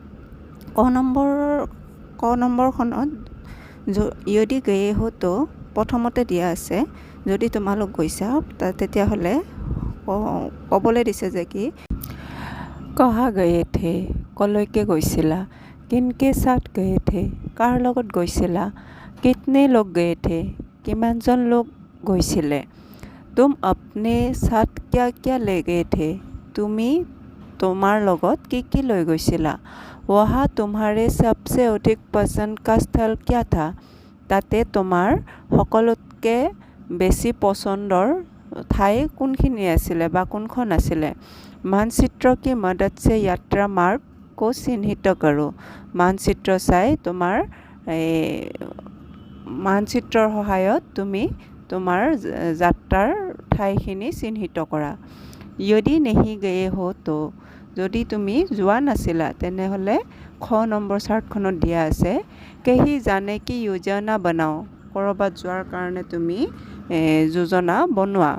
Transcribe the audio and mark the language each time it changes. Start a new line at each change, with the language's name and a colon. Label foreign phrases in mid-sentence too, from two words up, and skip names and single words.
Assamese: ক নম্বৰখনত
Hindi: यदि गए हो तो
Assamese: প্ৰথমতে দিয়া আছে যদি তোমালোক গৈছা তেতিয়াহ'লে ক'বলৈ দিছে যে কি কহা
Hindi: गए थे
Assamese: কলৈকে গৈছিলা,
Hindi: किनके साथ गए थे
Assamese: কাৰ লগত গৈছিলা,
Hindi: कितने लोग गए थे
Assamese: কিমানজন লোক গৈছিলে,
Hindi: तुम अपने साथ क्या क्या ले गए थे
Assamese: তুমি তোমাৰ লগত কি লৈ গৈছিলা,
Hindi: वहाँ तुम्हारे सबसे अधिक पसंद का स्थल क्या था
Assamese: তাতে তোমাৰ সকলোতকৈ বেছি পচন্দৰ ঠাই কোনখিনি আছিলে বা কোনখন আছিলে।
Hindi: मानचित्र की मदद से यात्रा मार्ग को चिन्हित करो
Assamese: মানচিত্ৰ চাই তোমাৰ মানচিত্ৰৰ সহায়ত তুমি তোমাৰ যাত্ৰাৰ ঠাইখিনি চিহ্নিত কৰা।
Hindi: यदि नहीं गए हो तो
Assamese: যদি তুমি যোৱা নাছিলা তেনেহ'লে খ নম্বৰ চাৰ্টখনত দিয়া আছে
Hindi: कहीं जाने की योजना बनाओ
Assamese: ক'ৰবাত যোৱাৰ কাৰণে তুমি যোজনা বনোৱা।